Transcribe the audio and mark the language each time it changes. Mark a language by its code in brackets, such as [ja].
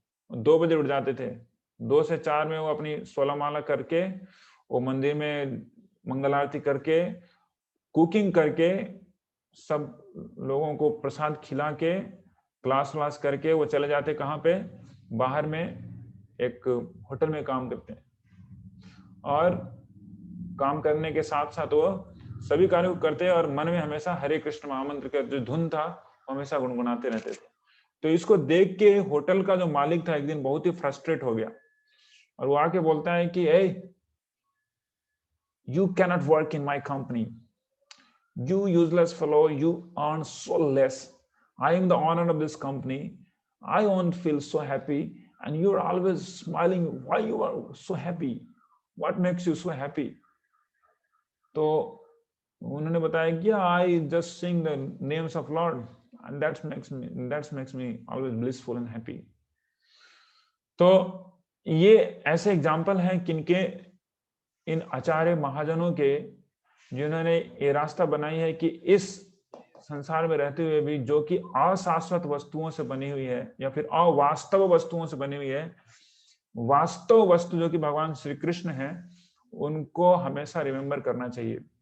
[hi] 2 बजे उठ जाते थे। 2 से 4 में वो अपनी 16 माला करके वो मंदिर में मंगल आरती करके, कुकिंग करके, सब लोगों को प्रसाद खिला के, क्लास व्लास करके वो चले जाते कहाँ पे? बाहर में एक होटल में काम करते हैं। और काम करने के साथ साथ वो सभी कार्यों को करते हैं और मन में हमेशा हरे कृष्ण महामंत्र का जो धुन था वो हमेशा गुनगुनाते रहते थे। तो इसको देख के होटल का जो मालिक था एक दिन बहुत ही फ्रस्ट्रेट हो गया, और वो आके बोलता है कि ए, [en] you cannot work in my company, you useless fellow, you earn so less, I am the owner of this company, I won't feel so happy, and you're always smiling, why you are so happy, what makes you so happy? [hi] तो उन्होंने बताया कि [en] I just sing the names of Lord and that makes me always blissful and happy। [hi] तो ये ऐसे example हैं किनके, इन आचार्य महाजनों के, जिन्होंने ये रास्ता बनाई है कि इस संसार में रहते हुए भी जो कि अशाश्वत वस्तुओं से बनी हुई है या फिर अवास्तव वस्तुओं से बनी हुई है, वास्तव वस्तु जो कि भगवान श्री कृष्ण है, उनको हमेशा रिमेम्बर करना चाहिए।